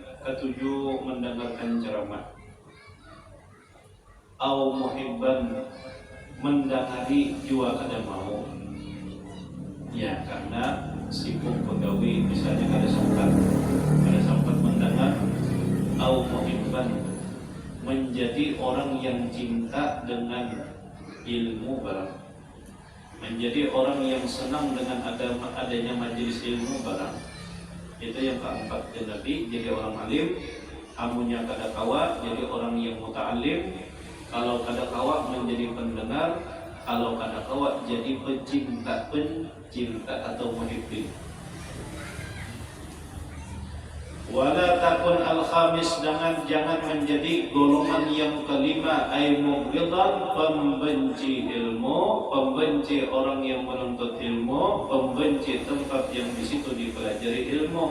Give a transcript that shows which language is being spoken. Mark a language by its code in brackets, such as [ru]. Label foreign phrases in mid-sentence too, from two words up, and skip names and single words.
[bjn] Ketujuh, mendengarkan ceramah. [ar] Au muhibban, [bjn] mendengari juga kada mau. Ya, karena sibuk pegawai, misalnya kada sempat mendengar. [ar] Au muhibban, [id] menjadi orang yang cinta dengan ilmu barang, menjadi orang yang senang dengan adanya majelis ilmu barang. Itu yang keempat ya Nabi, jadi orang alim, [bjn] amunya kada kawa, jadi orang yang muta'alim. Kalau kada kawa menjadi pendengar, kalau kada kawa jadi pencinta atau muhibbin. [ar] Wala takun al-khamis, [id] jangan menjadi golongan yang kelima, [ar] ay mubghidan, [id] pembenci ilmu, pembenci orang yang menuntut ilmu, pembenci tempat yang di situ dipelajari ilmu.